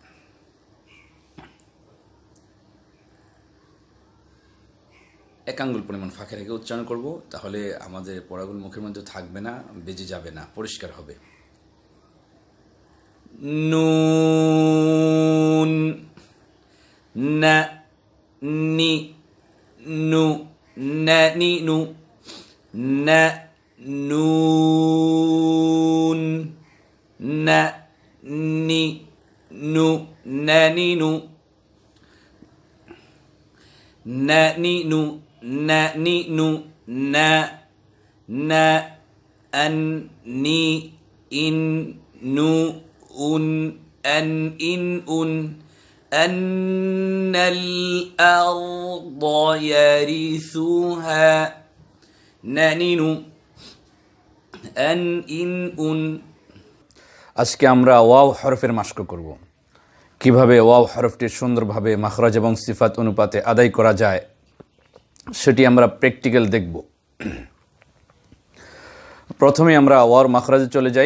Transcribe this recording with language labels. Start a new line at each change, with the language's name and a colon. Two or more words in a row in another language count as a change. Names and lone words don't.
Bangla: এক আঙ্গুল পরিমাণ ফাঁকা রেখে উচ্চারণ করব তাহলে আমাদের পড়াগুলো মুখের মধ্যে থাকবে না বেজে যাবে না পরিষ্কার হবে নুন না নি নু ni nu na nun na ni nu na ni nu na ni nu na ni nu na na an ni in nu un an in un
Arabic: أن الأرض يرثها نانين أن إن أن
Bangla: আজকে আমরা ওয়াও হরফের মাশক করব কিভাবে ওয়াও হরফটি সুন্দরভাবে মাখরাজ এবং সিফাত অনুপাতে আদায় করা যায় সেটি আমরা প্র্যাকটিক্যাল দেখব। প্রথমে আমরা ওয়াওর মাখরাজে চলে যাই।